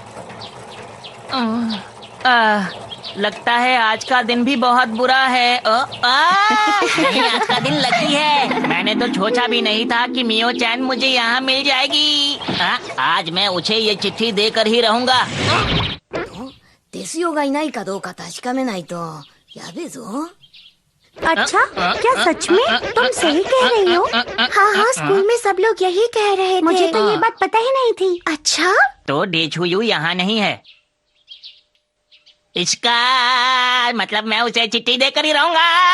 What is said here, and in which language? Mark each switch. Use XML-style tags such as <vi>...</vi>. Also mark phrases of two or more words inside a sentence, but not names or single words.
<hi>लगता है आज का दिन भी बहुत बुरा है। नहीं, आज का दिन लकी है। मैंने तो सोचा भी नहीं था कि मियो चैन मुझे यहाँ मिल जाएगी। आज मैं उसे ये चिट्ठी देकर ही रहूंगा।</hi> <ja>ですよがいないかどうか確かめないとやべえぞ。</ja> <hi>अच्छा, क्या सच में? तुम सही कह रही हो। हाँ हाँ, स्कूल में सब लोग यही कह रहे थे। मुझे तो ये बात पता ही नहीं थी। अच्छा, तो डेछुयू यहाँ नहीं है। इसका मतलब मैं उसे चिट्ठी देकर ही रहूंगा।</hi>